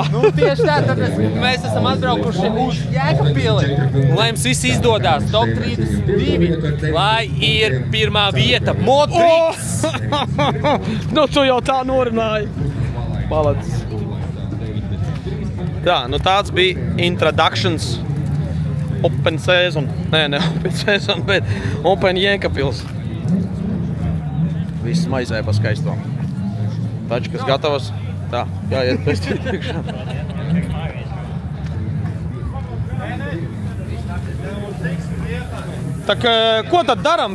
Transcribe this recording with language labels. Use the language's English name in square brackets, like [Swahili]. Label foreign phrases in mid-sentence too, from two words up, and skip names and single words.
[Latvian] Nu, tieši tā, tāpēc mēs esam atbraukuši uz Jēkabpili. Lai jums viss izdodās, top 32, lai ir pirmā vieta, Modriks. Nu, tu jau tā norunāji. Malacis. Tā, nu tāds bija introductions. [English] Open season. [Latvian] Nē, ne [English] open season, [Latvian] bet Open Jēkabpils. Viss maizē pa skaisto. Tačkas gatavas. Tā, jāiet pestīt priekšā. Tak, ko tad daram?